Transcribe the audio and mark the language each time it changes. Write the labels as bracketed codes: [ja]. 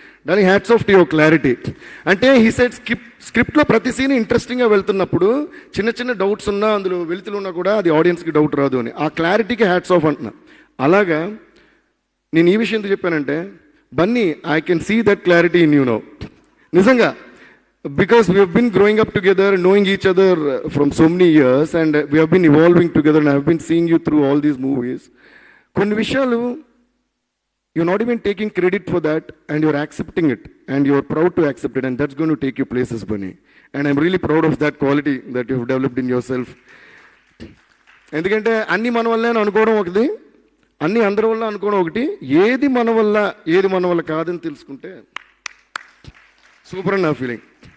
[te] దానికి [en] Hats off to your clarity. [te] అంటే he side స్క్రిప్ట్లో ప్రతి సీన్ ఇంట్రెస్టింగ్గా వెళ్తున్నప్పుడు చిన్న చిన్న డౌట్స్ ఉన్నా, అందులో వెలుతులున్నా కూడా అది ఆడియన్స్కి డౌట్ రాదు అని. ఆ క్లారిటీకి హ్యాట్స్ ఆఫ్ అంటున్నా. అలాగా నేను ఈ విషయం ఎందుకు చెప్పానంటే, Bunny, [en] I can see that clarity in you know. [te] నిజంగా, [en] because we have been growing up together, knowing each other from so many years, and we have been evolving together, and I have been seeing you through all these movies. [te] కొన్ని విషయాలు [en] you're not even taking credit for that, and you're accepting it, and you're proud to accept it, and that's going to take you places, Bunny. And I'm really proud of that quality that you've developed in yourself. [te] ఎందుకంటే అన్ని మన వల్లే అనుకోవడం ఒకటి, అన్ని అందరి వల్ల అనుకోవడం ఒకటి. ఏది మన వల్ల కాదని తెలుసుకుంటే సూపర్ అని నా ఫీలింగ్.